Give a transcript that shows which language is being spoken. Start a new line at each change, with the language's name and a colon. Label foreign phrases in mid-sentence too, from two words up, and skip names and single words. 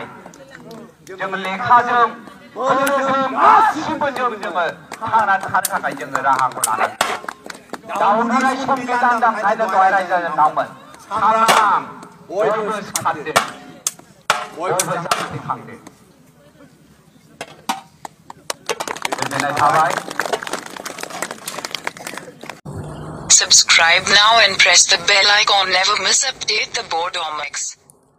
Bodo: जों लेखाजों बोलोजों गासिबो जोङो थांनानै थानो थाखाय जोङो राहाखौ लानांगोन। दावनाय संबिधान दांखायनो दहाय रायजो नावमोन सांग्रां बयबो सिखारदो, बयबो जानानै थांदो। गोजोननाय थाबाय।
English: Subscribe now and press the bell icon. Never miss update the Bodomix.